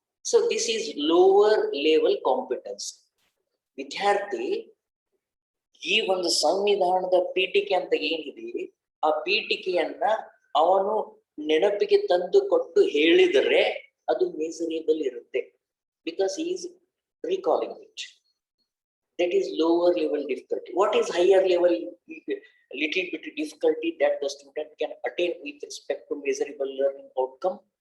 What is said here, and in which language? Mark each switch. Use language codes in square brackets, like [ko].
[en] So this is lower level competence. [kn] ವಿದ್ಯಾರ್ಥಿ ಈ ಒಂದು ಸಂವಿಧಾನದ ಪೀಠಿಕೆ ಅಂತ ಏನಿದೆ ಆ ಪೀಠಿಕೆಯನ್ನ ಅವನು ನೆನಪಿಗೆ ತಂದು ಕೊಟ್ಟು ಹೇಳಿದರೆ ಅದು ಮೆಸರೇಬಲ್ ಇರುತ್ತೆ, [en] because he is recalling it. That is lower level difficulty. What is higher level little bit difficulty that the student can attain with respect to measurable learning outcome?